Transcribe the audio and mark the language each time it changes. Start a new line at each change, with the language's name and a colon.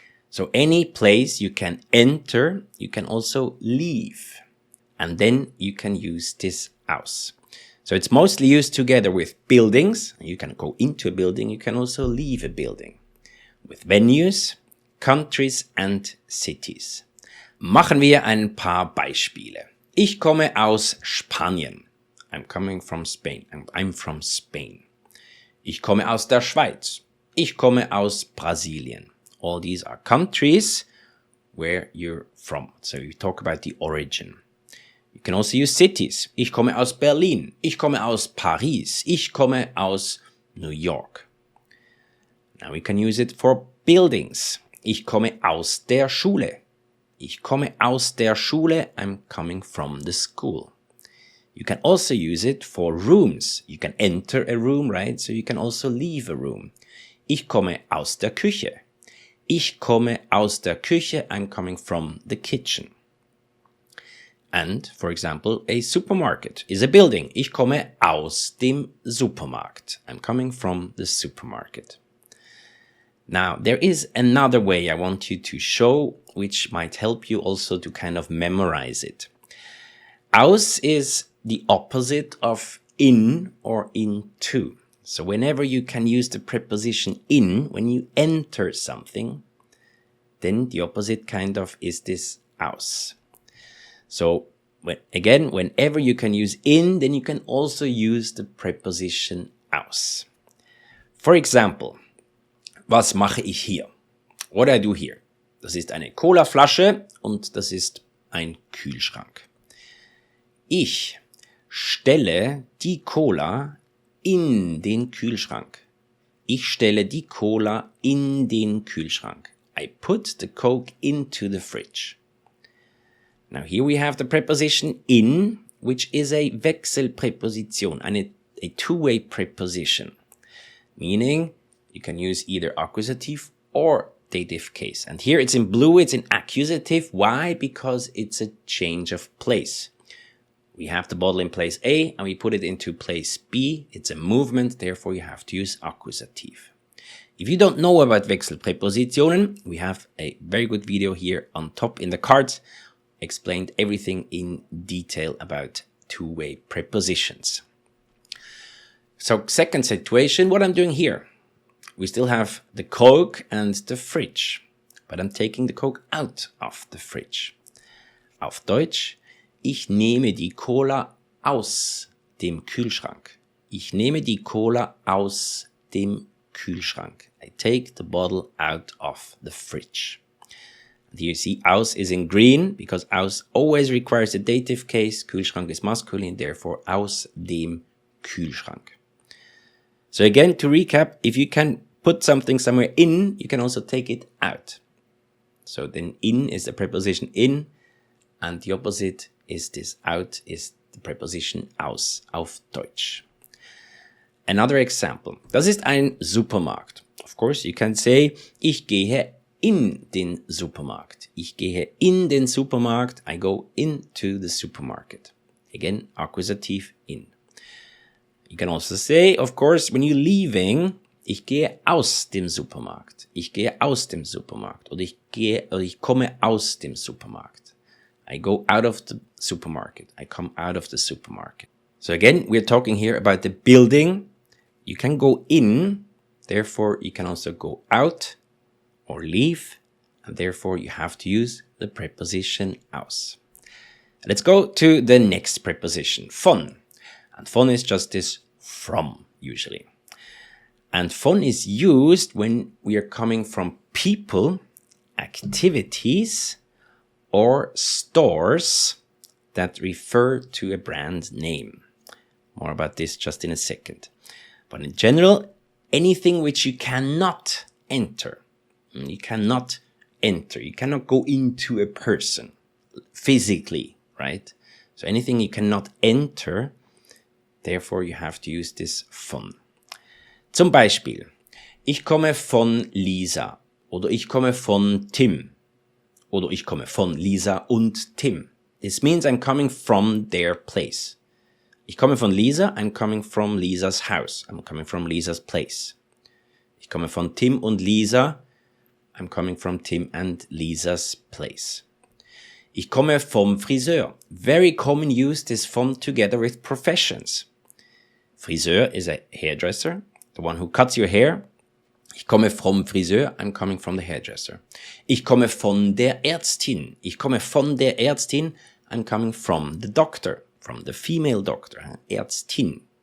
English: So any place you can enter, you can also leave. And then you can use this aus. So it's mostly used together with buildings. You can go into a building, you can also leave a building. With venues, countries and cities.
German: Machen wir ein paar Beispiele. Ich komme aus Spanien.
English: I'm coming from Spain. I'm from Spain.
German: Ich komme aus der Schweiz. Ich komme aus Brasilien.
English: All these are countries where you're from. So you talk about the origin. You can also use cities.
German: Ich komme aus Berlin. Ich komme aus Paris. Ich komme aus New York.
English: Now we can use it for buildings.
German: Ich komme aus der Schule. Ich komme aus der Schule.
English: I'm coming from the school. You can also use it for rooms. You can enter a room, right? So you can also leave a room.
German: Ich komme aus der Küche. Ich komme aus der Küche.
English: I'm coming from the kitchen. And, for example, a supermarket is a building.
German: Ich komme aus dem Supermarkt.
English: I'm coming from the supermarket. Now, there is another way I want you to show, which might help you also to kind of memorize it. Aus is the opposite of in or into. So whenever you can use the preposition in, when you enter something, then the opposite kind of is this aus. So whenever you can use in, then you can also use the preposition aus. For example,
German: was mache ich hier?
English: What I do here?
German: Das ist eine Colaflasche und das ist ein Kühlschrank. Ich stelle die Cola in den Kühlschrank. Ich stelle die Cola in den Kühlschrank.
English: I put the Coke into the fridge. Now here we have the preposition in, which is a Wechselpräposition, a two-way preposition, meaning you can use either accusative or dative case. And here it's in blue, it's in accusative. Why? Because it's a change of place. We have the bottle in place A and we put it into place B. It's a movement, therefore you have to use accusative. If you don't know about Wechselpräpositionen, we have a very good video here on top in the cards, explained everything in detail about two-way prepositions. So second situation, what I'm doing here. We still have the Coke and the fridge, but I'm taking the Coke out of the fridge.
German: Auf Deutsch, ich nehme die Cola aus dem Kühlschrank. Ich nehme die Cola aus dem Kühlschrank.
English: I take the bottle out of the fridge. And here you see aus is in green because aus always requires a dative case. Kühlschrank is masculine, therefore
German: aus dem Kühlschrank.
English: So again, to recap, if you can put something somewhere in, you can also take it out. So then in is the preposition in, and the opposite is this out, is the preposition aus,
German: auf Deutsch.
English: Another example.
German: Das ist ein Supermarkt.
English: Of course, you can say,
German: ich gehe in den Supermarkt. Ich gehe in den Supermarkt.
English: I go into the supermarket. Again, Akkusativ in. You can also say, of course, when you're leaving,
German: ich gehe aus dem Supermarkt. Ich gehe aus dem Supermarkt. Oder ich komme aus dem Supermarkt.
English: I go out of the supermarket. I come out of the supermarket. So again, we're talking here about the building. You can go in, therefore you can also go out or leave, and therefore you have to use the preposition aus. Let's go to the next preposition, von. And von is just this from, usually. And von is used when we are coming from people, activities, or stores that refer to a brand name. More about this just in a second. But in general, anything which you cannot enter. You cannot enter. You cannot go into a person physically, right? So anything you cannot enter, therefore you have to use this von.
German: Zum Beispiel, ich komme von Lisa oder ich komme von Tim oder ich komme von Lisa und Tim.
English: This means I'm coming from their place.
German: Ich komme von Lisa,
English: I'm coming from Lisa's house. I'm coming from Lisa's place.
German: Ich komme von Tim und Lisa,
English: I'm coming from Tim and Lisa's place.
German: Ich komme vom Friseur.
English: Very common use this from together with professions. Friseur is a hairdresser, the one who cuts your hair.
German: Ich komme vom Friseur,
English: I'm coming from the hairdresser.
German: Ich komme von der Ärztin. Ich komme von der Ärztin,
English: I'm coming from the doctor. From the female doctor, Ärztin.